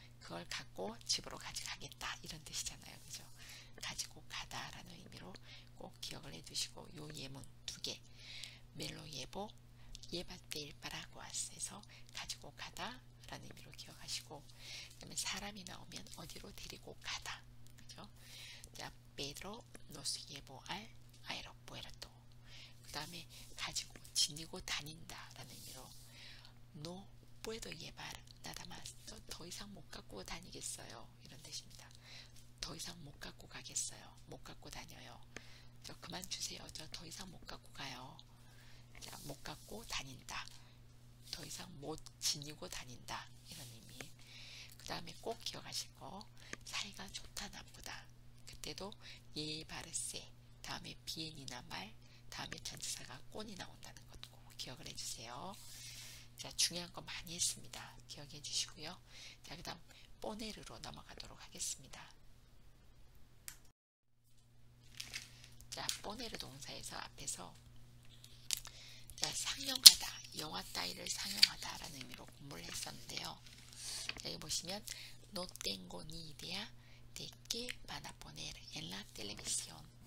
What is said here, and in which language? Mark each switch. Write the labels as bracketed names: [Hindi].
[Korean] 그걸 갖고 집으로 가져가겠다 이런 뜻이잖아요. 그죠? 가지고 가다라는 의미로 꼭 기억을 해두시고 요 예문 두 개 멜로 예보 예바떼일 바라고아스에서 가지고 가다 라는 의미로 기억하시고 그 다음에 사람이 나오면 어디로 데리고 가다. 그죠? [Spanish] 자, Pedro nos llevó al aeropuerto. [Korean] 그 다음에 가지고 지니고 다닌다 라는 의미로 [Spanish] No puedo llevar nada más. [Korean] 더 이상 못 갖고 다니겠어요. 이런 뜻입니다. 더 이상 못 갖고 가겠어요. 못 갖고 다녀요. 저 그만 주세요. 저 더 이상 못 갖고 가요. 자, 못 갖고 다닌다. 더 이상 못 지니고 다닌다. 이런 의미. 그 다음에 꼭 기억하실 거 사이가 좋다 나쁘다. 그때도 예바르세 다음에 비엔이나 말 다음에 전치사가 꼰이 나온다는 것도 꼭 기억을 해주세요. 자, 중요한 거 많이 했습니다. 기억해 주시고요. 자, 그 다음 포네르로 넘어가도록 하겠습니다. 자, 포네르 동사에서 앞에서 자, 상영하다, 영화 따위를 상영하다 라는 의미로 공부를 했었는데요. 자, 여기 보시면 [Spanish] No tengo ni idea de qué van a poner en la televisión.